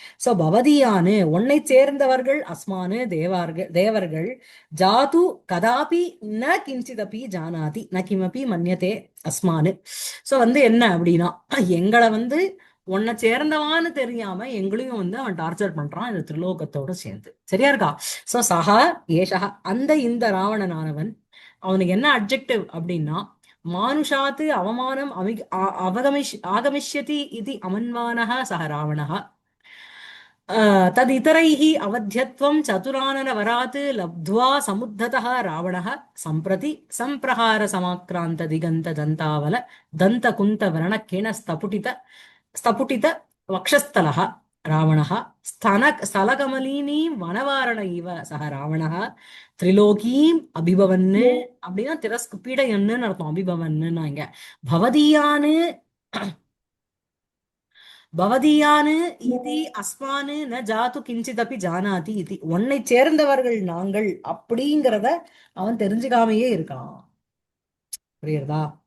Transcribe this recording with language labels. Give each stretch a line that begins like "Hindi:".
Sanskrit: So பவதியானு உன்னை சேர்ந்தவர்கள் அஸ்மானு தேவர்கள் ஜாது கதாபி ந கிஞ்சிதபி ஜானாதி ந கிமபி மன்யதே அஸ்மானு.
Tamil: சோ என்ன அப்படின்னா எங்களை உன்னை சேர்ந்தவான்னு தெரியாம எங்களையும் அவன் டார்ச்சர் பண்றான் இந்த திரிலோகத்தோட சேர்ந்து. சரியா இருக்கா? சோ சஹா ஏஷா, இந்த ராவணனானவன், அவனுக்கு என்ன அப்ஜெக்டிவ் அப்படின்னா
Sanskrit: மானுஷாத்து அவமானம் ஆகமிஷ்யதி இது அமன்வானः சஹ ராவணः तदितरैः अवध्यत्वं चतुराननवरात् लब्ध्वा समुद्धतः रावणः सम्प्रति सम्प्रहारसमाक्रान्तदिगन्तदन्तावल दन्तकुन्तवर्णकेण स्तपुटित वक्षस्थलः रावणः स्थलकमलिनीं वनवारण इव सः रावणः त्रिलोकीम् अभिभवन्
Tamil: அப்படின்னா பீடையன்னு அர்த்தம். அபிபவன்னு இங்க பவதியான்னு
Sanskrit: பவதியானு இதி அஸ்மானு ந ஜாது கிஞ்சிதபி ஜானாதி இதி,
Tamil: உன்னை சேர்ந்தவர்கள் நாங்கள் அப்படிங்கிறத அவன் தெரிஞ்சுக்காமையே இருக்கான். புரியுறதா?